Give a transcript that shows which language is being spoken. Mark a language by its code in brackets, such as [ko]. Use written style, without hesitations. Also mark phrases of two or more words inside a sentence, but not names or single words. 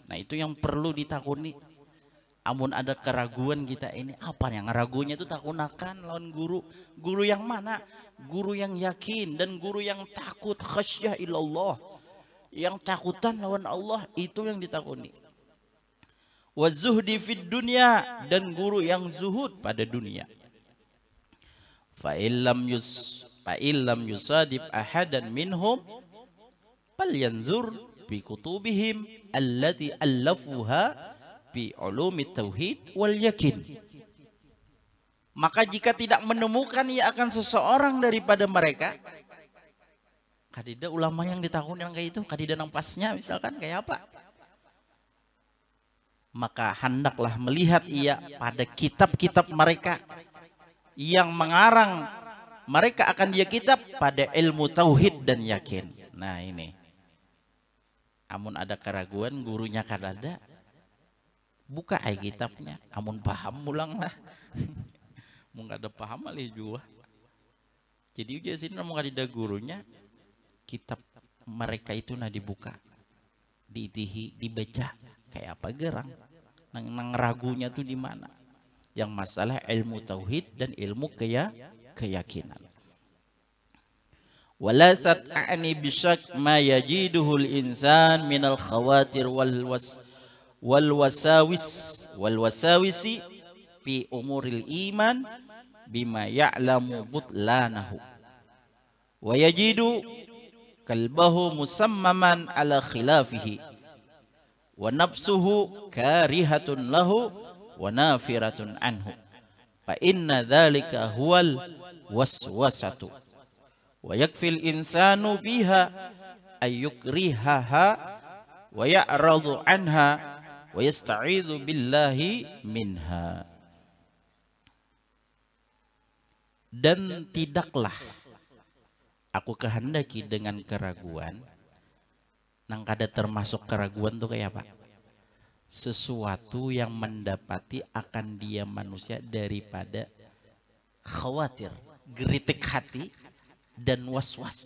[bjn] Nah itu yang perlu ditakuni. Amun ada keraguan kita ini apa yang ragunya itu takunakan lawan guru. [id] Guru yang mana? Guru yang yakin dan guru yang takut [ar] خشية إلى الله. [bjn] Yang takutan lawan Allah itu yang ditakuni. [ar] وزهد في الدنيا [id] dan guru yang zuhud pada dunia. [ar] فإن لم يصادف أحدا منهم فلينظر بكتبهم التي ألفوها بعلوم التوحيد واليقين. [id] Maka jika tidak menemukan ia akan seseorang daripada mereka, [bjn] kadida ulama yang ditakuni yang kayak itu, kadida nang pasnya misalkan kayak apa, [id] maka hendaklah melihat ia pada kitab-kitab mereka yang mengarang mereka akan dia kitab pada ilmu tauhid dan yakin. [bjn] Nah ini, amun ada keraguan gurunya kadada, buka ay kitabnya, amun paham mulang lah. Mau nggak ada paham alih juga. Jadi udah sini mau ada gurunya, kitab mereka itu nah dibuka. diitihi, dibaca kayak apa gerang. Nang ragunya tuh di mana? [id] Yang masalah ilmu tauhid dan ilmu keyakinan. [ar] ولست أعني بالشك ما يجده الإنسان من الخواطر والوساوس في أمور الإيمان بما يعلم بطلانه ويجد قلبه مصمما على خلافه ونفسه كارهة له ونافرة عنه فإن ذلك هو الوسوسة ويكفي الإنسان بها أن يكرهها ويعرض عنها ويستعيذ بالله منها. [id] Dan tidaklah aku kehendaki dengan keraguan, nang kada termasuk keraguan tuh kayak apa? Sesuatu yang mendapati akan dia manusia daripada khawatir, geritik hati, dan was-was.